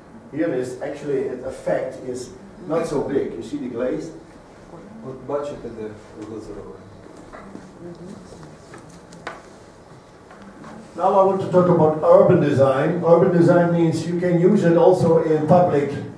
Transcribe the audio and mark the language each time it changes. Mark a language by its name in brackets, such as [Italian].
[English] Here is actually the effect is not so big. You see the glaze? [Ukrainian] От бачите, де глазуровані. [English] Now I want to talk about urban design. Urban design means you can use it also in public.